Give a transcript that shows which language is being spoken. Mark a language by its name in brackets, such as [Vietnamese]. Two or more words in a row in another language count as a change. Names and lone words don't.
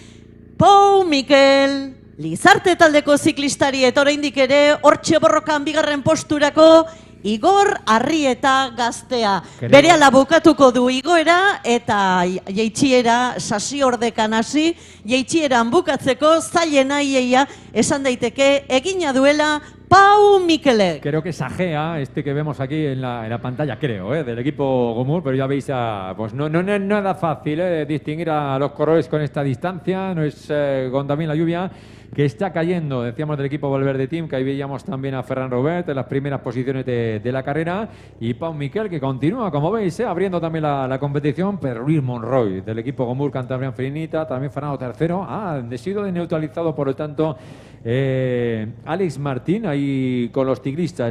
[Basque] Pau Miquel, Lizarte taldeko ziklistari, eta oraindik ere hortxe borrokan bigarren posturako Igor Arrieta gaztea. Berehala bukatuko du igoera eta jaitsiera sasiordekan hasi, jaitsieran bukatzeko zailena iaia esan daiteke egina duela Pau Mikelek. [Spanish] Creo que Sagea, que vemos aquí en la pantalla, creo, del equipo Gomur, pero ya veis, pues no es nada fácil distinguir a los corredores con esta distancia, no es con también la lluvia que está cayendo, decíamos, del equipo Valverde Team, que ahí veíamos también a Ferran Robert en las primeras posiciones de la carrera, y Pau Miquel, que continúa, como veis, abriendo también la competición, pero Luis Monroy, del equipo Gomur Cantabrian Finita, también Fernando tercero, ha sido neutralizado, por lo tanto, Alex Martín, ahí con los ciclistas.